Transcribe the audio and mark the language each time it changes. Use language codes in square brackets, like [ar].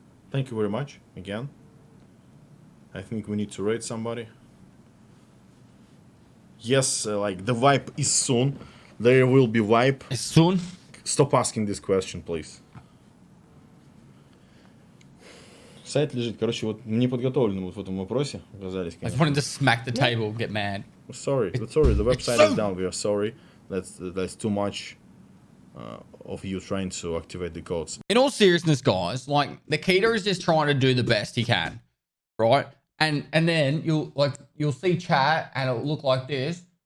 [en] Thank you very much again. I think we need to rate somebody. Yes, like the wipe is soon. There will be wipe. Soon? Stop asking this question, please. [ru] Сайт лежит. Короче, вот неподготовленным вот в этом вопросе оказались, [en] I just [ru] конечно. [en] wanted to smack the table, get mad. Sorry. The website is down. We are sorry. That's too much of you trying to activate the codes. In all seriousness, guys, like Nikita is just trying to do the best he can, right? And then you'll see chat and it'll look like this.